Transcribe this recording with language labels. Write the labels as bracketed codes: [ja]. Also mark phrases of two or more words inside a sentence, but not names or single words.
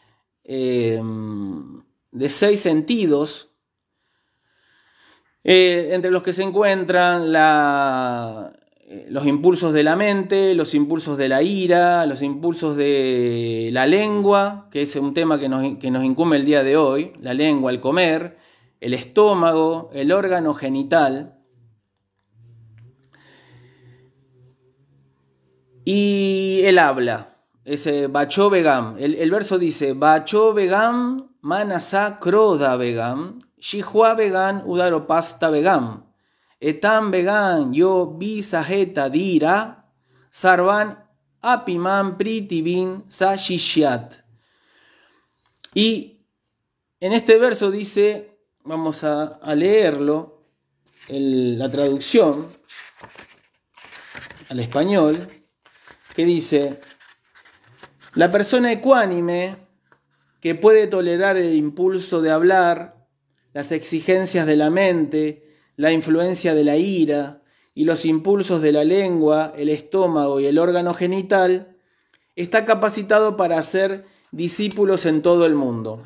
[es] sentidos, entre los que se encuentran los impulsos de la mente, los impulsos de la ira, los impulsos de la lengua, que es un tema que nos incumbe el día de hoy, la lengua, el comer, el estómago, el órgano genital. Y el habla, ese [sa] Bacho Begam. [es] El verso dice, [sa] Bacho Begam manasa kroda Begam, Shihua Begam udaropasta Begam, Etam Begam yo bisajeta dira, Sarvan apiman pritibin sa shishyat. [es] Y en este verso dice, vamos a leerlo, la traducción al español, que dice, la persona ecuánime que puede tolerar el impulso de hablar, las exigencias de la mente, la influencia de la ira y los impulsos de la lengua, el estómago y el órgano genital, está capacitado para ser discípulos en todo el mundo.